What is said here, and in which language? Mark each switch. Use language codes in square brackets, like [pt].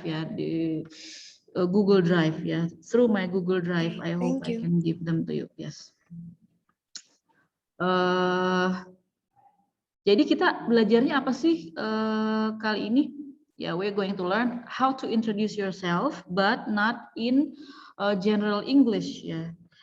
[en] Yeah, the Google Drive. Yeah, through my Google Drive. I hope I can give them to you. Yes. [id] Jadi kita belajarnya apa sih kali ini? [en] Yeah, we're going to learn how to introduce yourself, but not in general English. Yeah.